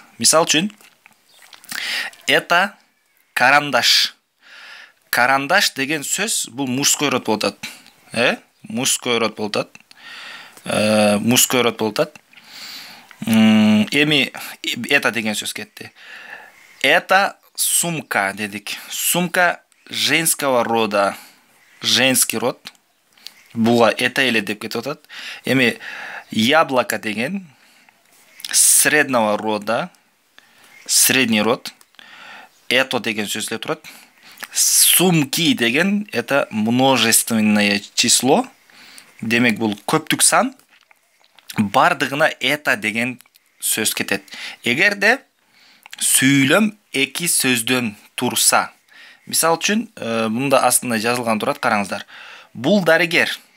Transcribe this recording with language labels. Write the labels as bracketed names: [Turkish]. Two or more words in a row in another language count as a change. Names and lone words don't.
[Kyrgyz] Мисал үчүн, [Russian] это карандаш. [Kyrgyz] Карандаш деген сөз бул [Russian] мужской род [Kyrgyz] болот. [Russian] Мужской род [Kyrgyz] болот. Эми это деген сөз кетти. [Russian] Это сумка дедик. Сумка женского рода. Женский род. [Kyrgyz] Буга это эле деп кетип атат. [Russian] Эми яблоко деген среднего рода, средний род. [Kyrgyz] Это деген сөз келип турат. [Russian] Сумки деген это множественное число. [Kyrgyz] Демек бул көптүк сан. Бардыгына это деген сөз кетет. Эгерде сүйлөм эки сөздөн турса. Мисал үчүн, мында астында жазылган турат, караңыздар. Бул дарыгер.